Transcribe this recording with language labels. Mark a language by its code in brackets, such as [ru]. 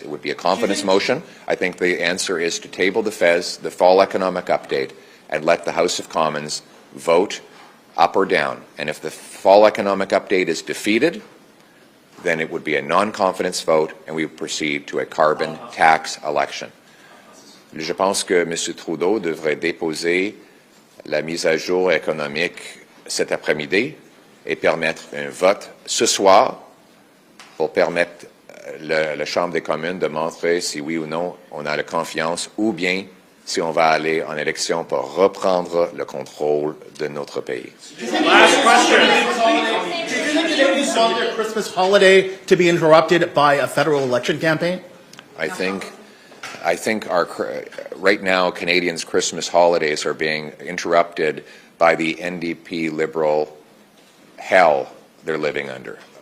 [en] It would be a confidence motion. I think the answer is to table the Fez, the fall economic update, and let the House of Commons vote up or down. And if the fall economic update is defeated, then it would be a non-confidence vote and we would proceed to a carbon tax election. [fr] Je pense que M. Trudeau devrait déposer la mise à jour économique cet après-midi et permettre un vote ce soir pour permettre la Chambre des communes de montrer si oui ou non on a la confiance ou bien si on va aller en élection pour reprendre le contrôle de notre pays. [en] Last question. Do you Canadians want their Christmas holiday to be interrupted by a federal election campaign? I think right now Canadians' Christmas holidays are being interrupted by the NDP Liberal hell they're living under.